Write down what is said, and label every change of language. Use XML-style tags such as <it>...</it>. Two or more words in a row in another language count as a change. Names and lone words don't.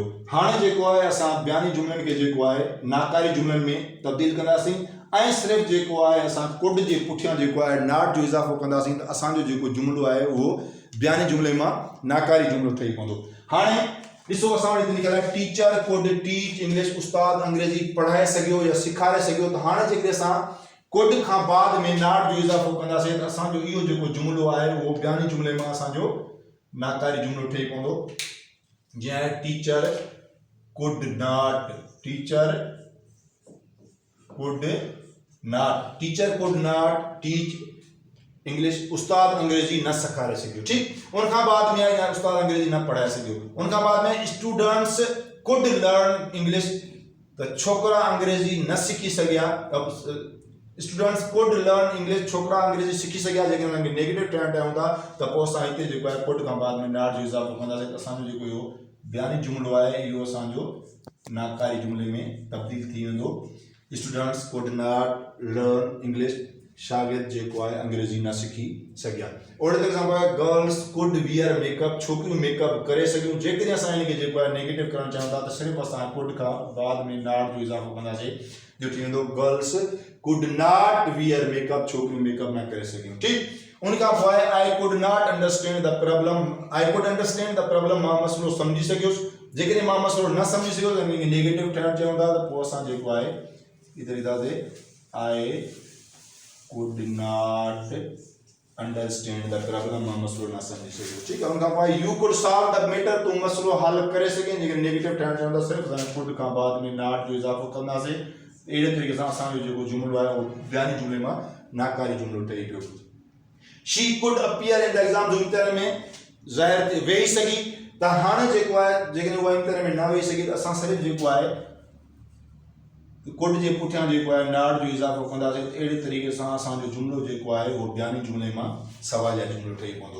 <sd>हाणे जेको आहे असां बयानी जुमिलनि खे जेको आहे नाकारी जुमिलनि में तब्दील कंदासीं ऐं सिर्फ़ु जेको आहे असां कुड जे पुठियां जेको आहे नॉट जो इज़ाफ़ो कंदासीं त असांजो जेको जुमिलो आहे उहो बयानी जुमिले मां नाकारी जुमिलो ठही पवंदो। हाणे ॾिसो असां वटि लिखियलु आहे</sd> <en>teacher could teach English,</en> <sd>उस्ताद अंग्रेजी पढ़ाए सघियो या सेखारे सघियो। त हाणे जेके असां कुड खां बाद में नॉट जो इज़ाफ़ो कंदासीं त असांजो इहो जेको जुमिलो आहे उहो बयानी जुमिले मां असांजो नाकारी जुमिलो ठही पवंदो। जीअं आहे</sd> <en>teacher could not, teacher could not teach English,</en> <sd>उस्ताद अंग्रेजी न सेखारे सघियो। ठीक, उन खां बाद में आहे उस्ताद अंग्रेजी न पढ़ाए सघियो। उन खां बाद में</sd> <en>students could learn English,</en> <sd>त छोकरा अंग्रेजी न सिखी सघिया।</sd> <en>students could learn English,</en> <sd>छोकरा अंग्रेजी सिखी सघिया। जेके उन्हनि खे</sd> <en>negative term</en> <sd>ठाहियूं था त पोइ असां हिते जेको आहे कुड खां बाद में नॉट जो इज़ाफ़ो कंदासीं त असांजो जेको इहो बयानी जुमिलो आहे इहो असांजो नाकारी जुमिले में तब्दील थी वेंदो।</sd> <en>students could not learn English,</en> <sd>शागिर्द जेको आहे अंग्रेजी न सिखी सघिया। ओड़े तरीक़े सां</sd> <en>girls could wear makeup,</en> <sd>छोकिरियूं मेकअप करे सघियूं। जेकॾहिं असां हिनखे जेको आहे नेगेटिव करणु चाहियूं था त सिर्फ़ु असां कुड खां बाद में नॉट जो इज़ाफ़ो कंदासीं जो थी वेंदो</sd> <en>girls could not wear makeup,</en> <sd>छोकिरियूं मेकअप न करे सघियूं। ठीक, उन खां पोइ आहे</sd> <en>I could not understand the problem, I could understand the problem,</en> <sd>मां मसइलो सम्झी सघियुसि। जेकॾहिं मां मसइलो न सम्झी सघियुसि त हिनखे नेगेटिव ठहणु चाहियूं था त पोइ असां जेको आहे इते लिखंदासीं</sd> <en>I could not understand the problem,</en> <sd>मां मसइलो न सम्झी सघियुसि। ठीक आहे, उन खां पोइ</sd> <en>you could solve the matter,</en> <sd>तूं मसइलो हल करे सघीं। जेके नेगेटिव ठहणु चाहियूं था सिर्फ़ु असां कुड खां बाद में नॉट जो इज़ाफ़ो कंदासीं। अहिड़े तरीक़े सां असांजो जेको जुमिलो आहे उहो बयानी जुमिले मां नाकारी जुमिलो ठही पियो।</sd> <en>she could appear in the exam,</en> <sd>जो इम्तिहान में ज़ाहिर वेही सघी। त हाणे जेको आहे जेकॾहिं उहा इम्तिहान में न वेही सघी त असां सिर्फ़ु जेको आहे कुड जे पुठियां जेको आहे नॉट जो इज़ाफ़ो कंदासीं। अहिड़े तरीक़े सां असांजो जुमिलो जेको आहे उहो बयानी जुमिले मां सवालिया जुमिलो ठही पवंदो।</sd>